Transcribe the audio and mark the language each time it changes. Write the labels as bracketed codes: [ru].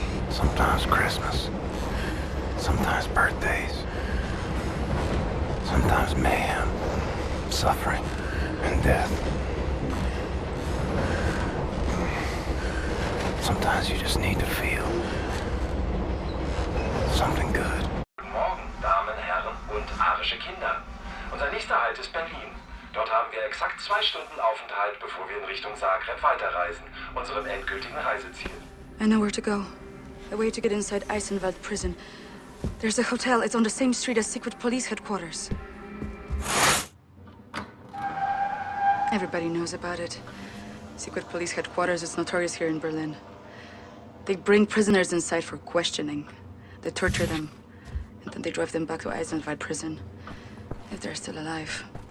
[en] Sometimes Christmas. Sometimes birthdays. Sometimes mayhem, suffering, and death. Sometimes you just need to feel something good. [de] Guten Morgen, Damen, Herren und arische Kinder. Unser nächster Halt ist Berlin. Dort haben wir exakt 2 Stunden Aufenthalt, bevor wir in Richtung Zagreb weiterreisen, unserem endgültigen Reiseziel. [en] I know where to go. A way to get inside Eisenwald prison. There's a hotel. It's on the same street as secret police headquarters. Everybody knows about it. Secret police headquarters is notorious here in Berlin. They bring prisoners inside for questioning. They torture them, and then they drive them back to Eisenwald prison, if they're still alive.